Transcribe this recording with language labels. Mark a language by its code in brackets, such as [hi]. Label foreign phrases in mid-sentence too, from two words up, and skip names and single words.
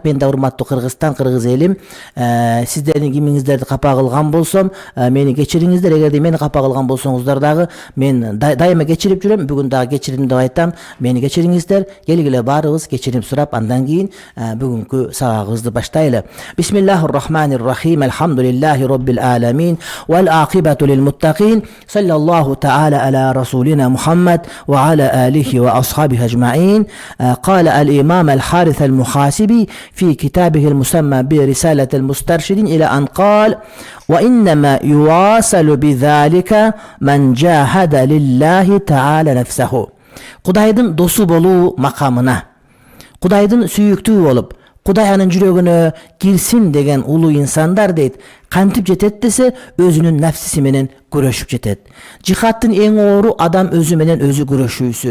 [ky] Мен да урматтуу Кыргызстан, кыргыз элим, сиздердин кимиңиздерди капа кылган болсом, мени кечириңиздер. Эгерде мени капа кылган болсоңуздар дагы, мен дайыма кечирип жүрөм. Бүгүн дагы кечирим деп айтам. Мени кечириңиздер. Келгиле баарыбыз кечирим сурап, андан кийин бүгүнкү сабагыбызды баштайлы. [ar] بسم الله الرحمن الرحيم. الحمد لله رب العالمين. والعاقبة للمتقين. صلى الله تعالى على رسولنا محمد وعلى آله وأصحابه أجمعين. قال الإمام الحارث المحاسبي في كتابه المسمى برسالة المسترشدين إلى أن قال: وإنما يواصل بذلك من جاهد لله تعالى نفسه. [ky] Кудайдын досу болуу макамына, Кудайдын сүйүктүү болуп, Кудай анын жүрөгүнө кирсин деген улуу инсандар дейт, кантип жетет десе, өзүнүн нафсиси менен күрөшүп жетет. Жихадтын эң оору адам өзү менен өзү күрөшүүсү.